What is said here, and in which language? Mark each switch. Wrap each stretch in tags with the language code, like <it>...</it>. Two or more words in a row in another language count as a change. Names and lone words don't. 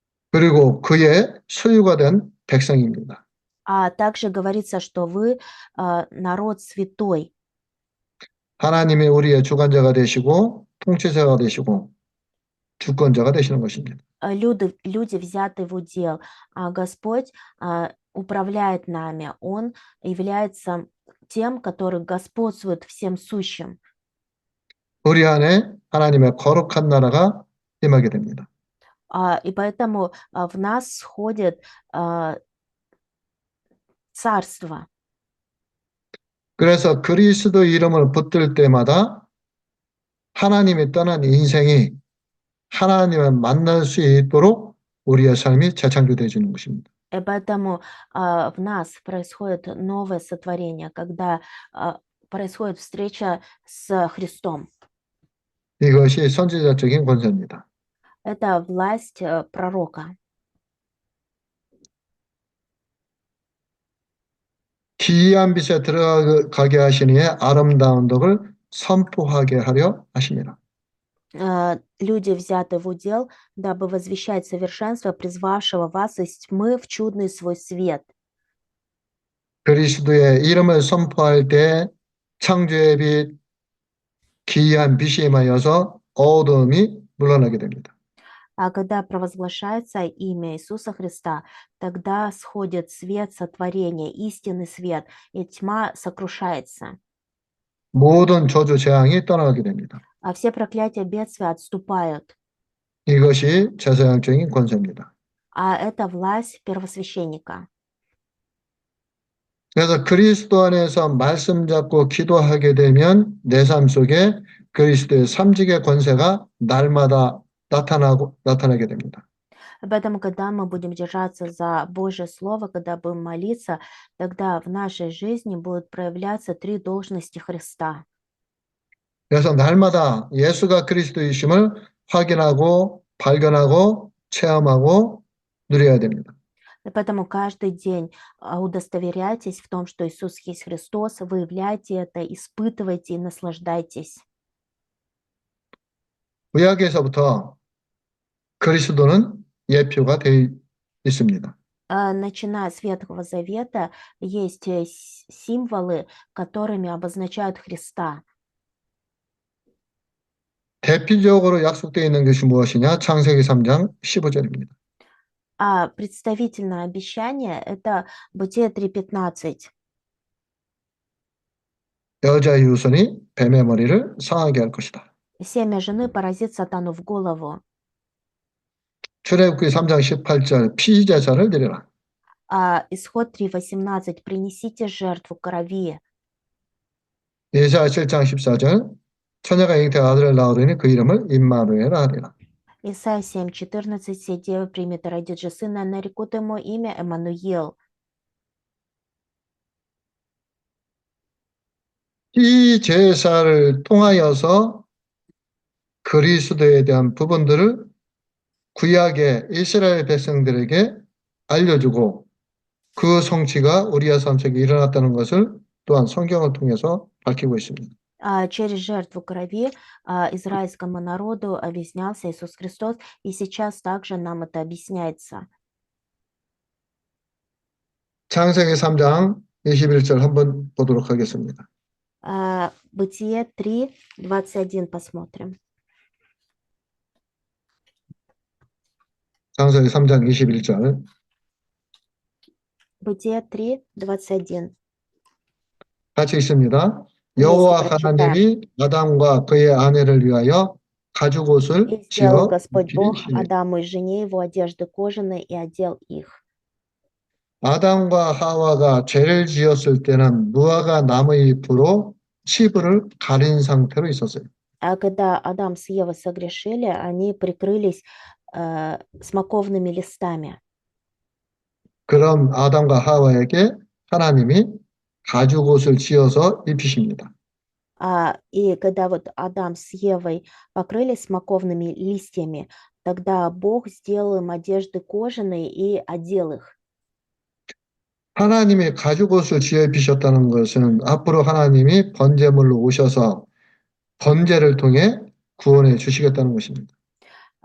<ko>그리고 그의 소유가 된 백성입니다.</ko> <ru>А также говорится, что вы народ святой.</ru> <ko>하나님이 우리의 주관자가 되시고 통치자가 되시고 주권자가 되시는 것입니다.</ko> <ru>Люди взяты в удел, а Господь управляет нами. Он является тем, который господствует всем сущим.</ru> <ko>우리 안에 하나님의 거룩한 나라가 임하게 됩니다.</ko> <ru>И поэтому в нас сходит царство.</ru> <ko>그래서 그리스도 이름을 붙들 때마다 하나님이 떠난 인생이 하나님을 만날 수 있도록 우리의 삶이 재창조되어지는 것입니다.</ko> <ru>И поэтому в нас происходит новое сотворение, когда происходит встреча с Христом.</ru> <ko>이것이 선지자적인 권세입니다.</ko> <ru>Это власть пророка.</ru> <ko>기이한 빛에 들어가게 하시니 아름다운 덕을 선포하게 하려 하십니다.</ko> <ru>Люди взяты в удел, дабы возвещать совершенство призвавшего вас из тьмы в чудный свой свет.</ru> <ko>그리스도의 이름을 선포할 때 창조의 빛, 기이한 빛이 임하여서 어두움이 물러나게 됩니다.</ko> <ru>А когда провозглашается имя Иисуса Христа, тогда сходит свет сотворения, истинный свет, и тьма сокрушается.</ru> <ko>모든 저주 재앙이 떠나게 됩니다.</ko> <ru>А все проклятия бедствия отступают.</ru> <ko>이것이 제사장적인 권세입니다.</ko> <ru>А это власть первосвященника.</ru> <ko>그래서 그리스도 안에서 말씀 잡고 기도하게 되면 내 삶 속에 그리스도의 삼직의 권세가 날마다 나타나게 됩니다.</ko> <ru>Поэтому, когда мы будем держаться за Божье Слово, когда будем молиться, тогда в нашей жизни будут проявляться три должности Христа.</ru> <ko>그래서 날마다 예수가 그리스도이심을 확인하고 발견하고 체험하고 누려야 됩니다.</ko> <ru>И поэтому каждый день удостоверяйтесь в том, что Иисус есть Христос, выявляйте это, испытывайте и наслаждайтесь.</ru> <ko>구약에서부터 그리스도는 예표가 되어 있습니다.</ko> <ru>Начиная с Ветхого Завета, есть символы, которыми обозначают Христа.</ru> <ko>대표적으로 약속되어 있는 것이 무엇이냐? 창세기 3장 15절입니다.</ko> <ru>А представительное обещание – это Бытие 3:15.</ru> <ko>여자의 후손이 뱀의 머리를 상하게 할 것이다.</ko> <ru>Семя жены поразит сатану в голову.</ru> <ko>출애굽기 3장 18절 피제사를 드리라.</ko> <ru>Исход 3:18. Принесите жертву крови.</ru> <ko>예사야 7장 14절 처녀가 잉태한 아들을 낳으리니 그 이름을 임마누엘이라 하리라.</ko> <ru>Исайя 7:14. Все девы примет и родит же сына, нарекут ему имя Эммануил.</ru> <ko>이 제사를 통하여서 그리스도에 대한 부분들을 구약의 이스라엘 백성들에게 알려주고 그 성취가 우리의 삶 속에 일어났다는 것을 또한 성경을 통해서 밝히고 있습니다.</ko> <ru>Через жертву крови израильскому народу объяснялся Иисус Христос, и сейчас также нам это объясняется.</ru> <ko>창세기 3장 21절 한번 보도록 하겠습니다.</ko> <ru>Бытие 3:21 посмотрим.</ru> <ko>창세기 3장 21절</ko> <ru>Бытие 3:21.</ru> <ko>같이 있습니다. 여호와 하나님이 아담과 그의 아내를 위하여 가죽옷을</ko> <ru>И</ru> <ko>지어</ko> <ru>сделал Господь Бог</ru> <ko>입히시니</ko> <ru>Адаму и жене его одежды кожаные и одел их.</ru> <ko>아담과 하와가 죄를 지었을 때는 무화과 나무의 잎으로 치부를 가린 상태로 있었어요.</ko> <ru>А когда Адам с Евой согрешили, они прикрылись смоковными листами.</ru> <ko>그럼 아담과 하와에게 하나님이 가죽옷을 지어서 입히십니다.</ko> <ru>И когда вот Адам с Евой покрылись смоковными листьями, тогда Бог сделал им одежды кожаные и одел их.</ru> <ko>하나님이 가죽옷을 지어 입히셨다는 것은 앞으로 하나님이 번제물로 오셔서 번제를 통해 구원해 주시겠다는 것입니다.</ko>